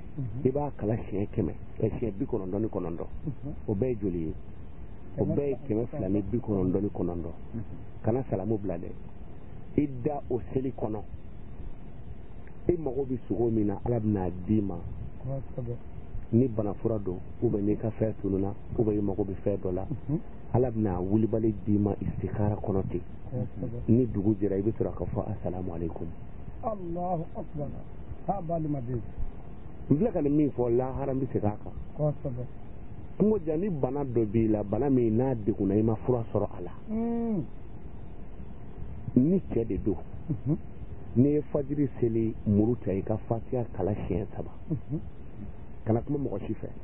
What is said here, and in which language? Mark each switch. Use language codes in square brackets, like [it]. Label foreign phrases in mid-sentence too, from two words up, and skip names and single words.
[bm] i b'a kala siɲɛ kɛmɛ siɲɛ 99 o bɛɛ ye joli ye o bɛɛ ye 299 kana salamu bila dɛ i da o seli kɔnɔ i mago bɛ sogo min na ala bɛna d'i ma ni banafura don [fr] ou bien [bm] n'i ka fɛn tununa [fr] ou bien [bm] i mago bɛ fɛn dɔ la ala bɛna wulibali d'i ma istikara kɔnɔ ten ni dugu jɛra i bɛ sɔrɔ ka fɔ [ar] السلام عليكم الله أكبر [bm] ha balima de n filɛ ka nin min fɔ lahara n bɛ segin a kan kungo ja ni bana dɔ b'i la bana min n'a degunna i ma fura sɔrɔ a la ni cɛ de don n'i ye fajiri seli muru ta i ka fatiha kala siɲɛ 3 kana kuma mɔgɔ si fɛ